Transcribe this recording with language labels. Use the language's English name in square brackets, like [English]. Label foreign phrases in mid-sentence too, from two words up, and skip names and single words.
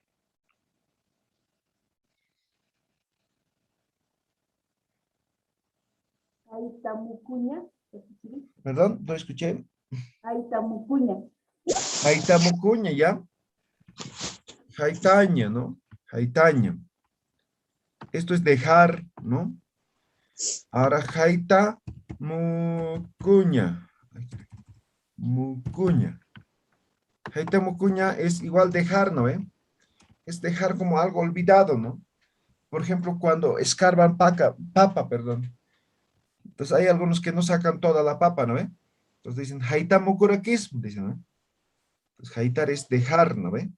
[Aymara] Aitamucuña. [Spanish] Perdón, no escuché. [Aymara] Aitamucuña. Haitamucuña, ¿ya? Haitaña, ¿no? [Spanish] Haitaña. Esto es dejar, ¿no? [Aymara] Ahora jaita mucuña. [Spanish] Mucuña. [Aymara] Jaita mucuña [Spanish] es igual dejar, ¿no? Es dejar como algo olvidado, ¿no? Por ejemplo, cuando escarban papa, perdón. Entonces hay algunos que no sacan toda la papa, ¿no ve? Entonces dicen, [Aymara] jaita mucurakis, [Spanish] dicen, ¿no? Entonces jaitar es dejar, ¿no ve?